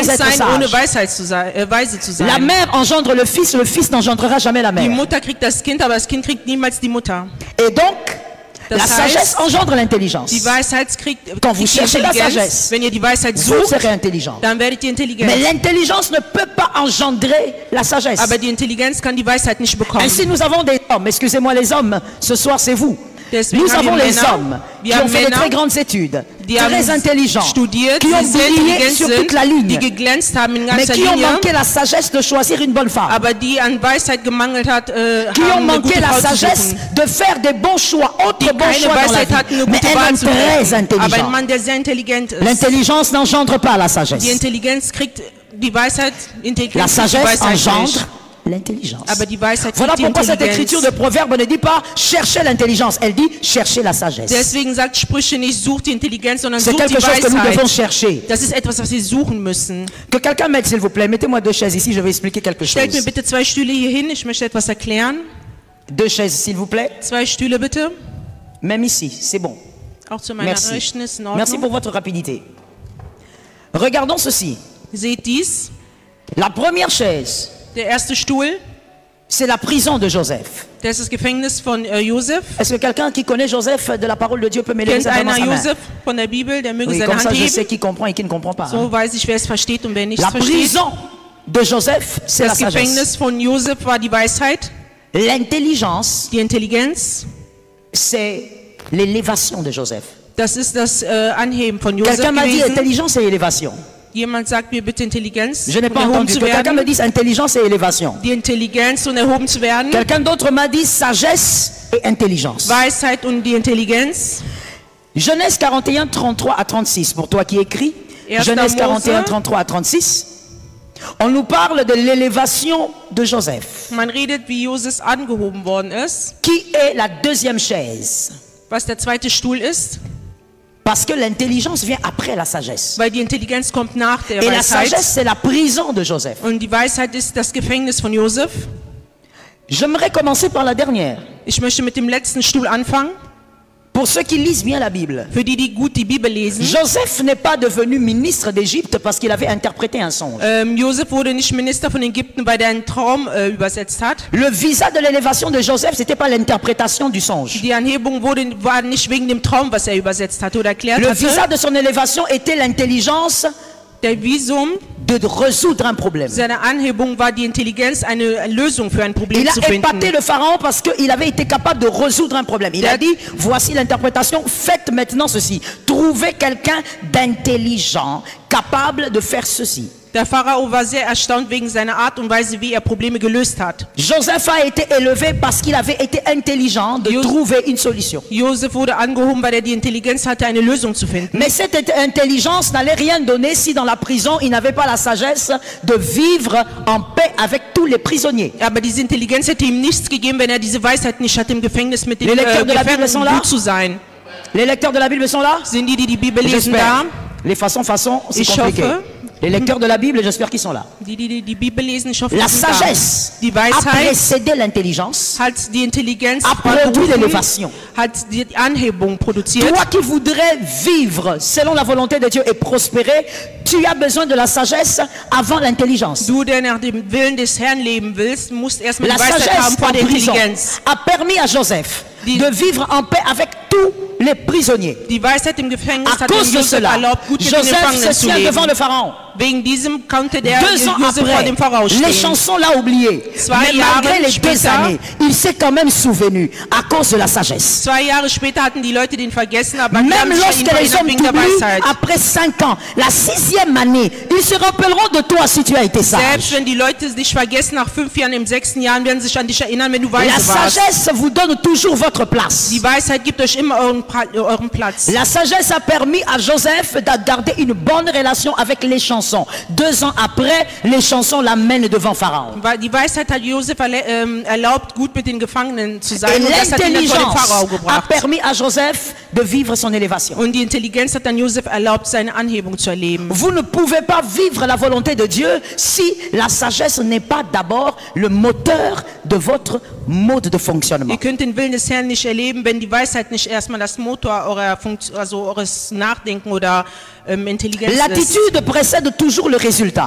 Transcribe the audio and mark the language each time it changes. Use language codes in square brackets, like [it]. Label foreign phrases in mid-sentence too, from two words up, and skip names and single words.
[fr] sans être [de] sein, ohne [fr] sage. [de] Weisheit zu sein, weise zu [fr] La [de] sein. [fr] mère engendre le fils n'engendrera jamais la [de] Die [fr] mère. [de] Mutter kriegt das Kind, aber das Kind kriegt niemals die Mutter. [fr] Et donc, [de] Das [fr] la [de] heißt, [fr] sagesse engendre l'intelligence. [de] Die Weisheit kriegt [fr] Quand vous [de] die [fr] cherchez la [de] Intelligenz. [fr] sagesse, [de] Wenn ihr die Weisheit [fr] Vous [de] sucht, [fr] serez intelligent. [de] dann werdet ihr intelligent. [fr] Mais l'intelligence ne peut pas engendrer la sagesse. [de] Aber die Intelligenz kann die Weisheit nicht bekommen. [fr] Ainsi, nous avons des hommes, excusez-moi les hommes, ce soir c'est vous. [de] Deswegen [fr] Nous [de] haben [fr] avons [de] wir [fr] les [de] Männer, [fr] hommes qui [de] wir [fr] ont [de] haben [fr] fait de [de] Männer, [fr] très grandes études, [de] die [fr] très [de] haben [fr] intelligents, [de] studiert, [fr] qui ont [de] die sehr [fr] brillé [de] intelligent [fr] sur toute la [de] sind, die [fr] ligne, [de] geglänzt haben in [fr] mais [de] ganzer [fr] qui ont [de] Linie, [fr] manqué la sagesse de choisir une bonne femme, [de] aber die an Weisheit gemangelt hat, [fr] qui ont [de] haben eine [fr] manqué [de] gute [fr] la [de] Frau zu [fr] sagesse [de] suchen. [fr] de faire des bons choix, autres [de] Die [fr] bons [de] keine [fr] choix dans la [de] Weisheit hatten, [fr] vie, [de] eine [fr] mais [de] gute [fr] un [de] Wahl [fr] homme [de] zu [fr] très [de] treffen. Aber ein [fr] intelligent. [de] Mann, der sehr intelligent ist. [fr] L'intelligence n'engendre pas la sagesse. [de] Die Intelligenz kriegt die Weisheit, [fr] La [de] Intelligenz kriegt die [fr] sagesse [de] Weisheit [fr] engendre [de] nicht. [fr] l'intelligence. [de] Aber die Weisheit [fr] Voilà [de] kriegt die [fr] pourquoi cette écriture [de] Intelligenz. [fr] de Proverbe ne dit pas chercher l'intelligence, elle dit chercher la sagesse. [de] Deswegen sagt Sprüche nicht, sucht die Intelligenz, sondern [fr] C'est [de] sucht die [fr] quelque chose que nous devons [de] Weisheit. [fr] chercher. [de] Das ist etwas, was wir suchen müssen. [fr] Que quelqu'un m'aide s'il vous plaît. Mettez-moi 2 chaises ici, je vais expliquer quelque [de] Stellt mir [fr] chose. [de] bitte 2 Stühle hier hin, ich möchte etwas erklären. [fr] 2 chaises s'il vous plaît. [de] 2 Stühle bitte. [fr] Même ici, c'est bon. [de] Auch zu meiner [fr] Merci. [de] Rechten ist in [fr] Merci [de] Ordnung. [fr] pour votre rapidité. Regardons ceci. [de] Seht dies. [fr] La première chaise, [de] Der erste Stuhl, [fr] c'est la prison de Joseph. [de] das ist das Gefängnis von Josef. [fr] Est-ce que quelqu'un qui connaît Joseph de la parole de Dieu peut me lever [de] Kennt [fr] simplement [de] einer [fr] sa main? [de] Josef von der Bibel, der möge [fr] Oui, [de] seine [fr] comme ça [de] Hand [fr] je sais [de] heben. [fr] qui comprend et qui ne comprend pas. [de] So weiß ich, wer es versteht und wer nichts [fr] La [de] versteht. [fr] prison, de Joseph, c'est la [de] Das [fr] sagesse. [de] Gefängnis von Josef war die Weisheit. [fr] L'intelligence, [de] Die Intelligenz, [fr] c'est l'élévation de Joseph. [de] das ist das Anheben von Josef [fr] Quelqu'un m'a dit [de] gewesen. [fr] intelligence et élévation. [de] Jemand sagt mir bitte Intelligenz, [fr] Je n'ai [de] um [fr] pas [de] erhoben [fr] entendu. [de] zu [fr] Que quelqu'un me [de] werden. [fr] dise intelligence et élévation. [de] Die Intelligenz und erhoben zu werden. [fr] Quelqu'un d'autre m'a dit sagesse et intelligence. [de] Weisheit und die Intelligenz. [fr] Genèse 41, 33 à 36. Pour toi qui écris, [de] Erster [fr] Genèse Mose. 41, 33 à 36. On nous parle de l'élévation de Joseph, [de] Man redet, wie Josef angehoben worden ist, [fr] qui est la deuxième chaise. [de] was der zweite Stuhl ist, [fr] Parce que l'intelligence vient après la sagesse. [de] weil die Intelligenz kommt nach der [fr] Et la [de] Weisheit. [fr] sagesse, c'est la prison de Joseph. [de] Und die Weisheit ist das Gefängnis von Josef. [fr] J'aimerais commencer par la dernière. [de] Ich möchte mit dem letzten Stuhl anfangen. [fr] Pour ceux qui lisent bien la Bible, [de] Für die, die gut die Bibel lesen. [fr] Joseph n'est pas devenu ministre d'Égypte parce qu'il avait interprété un songe. [de] Josef wurde nicht Minister von Ägypten, weil er einen Traum übersetzt hat. [fr] Le visa de l'élévation de Joseph, c'était pas l'interprétation du songe. [de] Die Anhebung war nicht wegen dem Traum, was er übersetzt hatte oder erklärt [fr] Le [de] hatte. [fr] visa de son élévation était l'intelligence [de] Der Visum [fr] de résoudre un problème. [de] seiner Anhebung war die Intelligenz, eine Lösung für ein Problem [fr] Il a [de] zu [fr] épaté [de] finden. [fr] le pharaon parce qu'il avait été capable de résoudre un problème. Il a dit, voici l'interprétation, faites maintenant ceci. Trouvez quelqu'un d'intelligent, capable de faire ceci. [de] Der Pharao war sehr erstaunt wegen seiner Art und Weise, wie er Probleme gelöst hat. [fr] Joseph a été élevé parce qu'il avait été intelligent de trouver une solution. [de] Josef wurde angehoben, weil er die Intelligenz hatte, eine Lösung zu finden. [fr] Mais cette intelligence n'allait rien donner si dans la prison il n'avait pas la sagesse de vivre en paix avec tous les prisonniers. [de] Aber diese Intelligenz hätte ihm nichts gegeben, wenn er diese Weisheit nicht hatte, im Gefängnis mit den [fr] Les lecteurs de la Bible sont là? [de] Gefangenen gut zu sein. [fr] Les lecteurs de la Bible sont là? [de] Sind die die Bibel lesen da? [fr] J'espère. Les façons, c'est [de] Ich [fr] compliqué. [de] hoffe. [fr] Les lecteurs de la Bible, j'espère qu'ils sont là. [de] Die Bibel lesen, ich hoffe, [fr] La [de] die sind da. [fr] sagesse [de] Die [fr] a [de] Weisheit [fr] précédé l'intelligence, [de] hat die Intelligenz [fr] a produit [de] berufen, [fr] l'élévation. [de] hat die Anhebung produziert. [fr] Toi qui voudrais vivre selon la volonté de Dieu et prospérer, tu as besoin de la sagesse avant l'intelligence. [de] Du, der nach dem Willen des Herrn leben willst, musst erstmal [fr] La [de] die Weisheit [fr] sagesse [de] haben vor [fr] en [de] der [fr] prison [de] Intelligenz. [fr] a permis à Joseph [de] Die- [fr] de vivre en paix avec tous les prisonniers. [de] Die Weisheit im Gefängnis [fr] À [de] hat dem [fr] cause de [de] Josef [fr] cela, [de] erlaubt, gut mit den [fr] Joseph [de] Gefangenen [fr] se [de] zu [fr] tient devant [de] leben. [fr] le Pharaon. [de] Wegen diesem konnte der [fr] 2 ans [de] Josef vor [fr] après, [de] dem Pharao [fr] les [de] stehen. [fr] chansons l'a oublié. [de] Zwei [fr] Mais malgré [de] Jahre [fr] les 2 [de] später- [fr] années, il s'est quand même souvenu à cause de la sagesse. [de] 2 Jahre später hatten die Leute den vergessen, aber die haben [fr] Même [de] sich an ihn [fr] lorsque les [de] erinnert [fr] hommes [de] wegen der [fr] t'oublient, [de] Weisheit. [fr] après 5 ans, la 6e année, ils se rappelleront de toi si tu as été [de] Selbst [fr] sage. [de] wenn die Leute dich vergessen, nach 5 Jahren, im 6. Jahr werden sie sich an dich erinnern, wenn du [fr] La [de] weise warst. [fr] sagesse vous donne toujours votre place. [de] Die Weisheit gibt euch immer euren Platz. [fr] La sagesse a permis à Joseph de garder une bonne relation avec les chansons. 2 ans après, les chansons l'amènent devant Pharaon. [de] Weil die Weisheit hat Josef erlaubt, gut mit den Gefangenen zu [fr] Et [de] sein, und das hat ihn dann vor den Pharao [fr] l'intelligence a [de] gebracht. [fr] permis à Joseph de vivre son élévation. [de] Und die Intelligenz hat dann Josef erlaubt, seine Anhebung zu erleben. [fr] Vous ne pouvez pas vivre la volonté de Dieu si la sagesse n'est pas d'abord le moteur de votre mode de fonctionnement. [de] Ihr könnt den Willen des Herrn nicht erleben, wenn die Weisheit nicht erstmal das Motor eures Nachdenken oder Intelligenz ist. [fr] L'attitude précède toujours le résultat.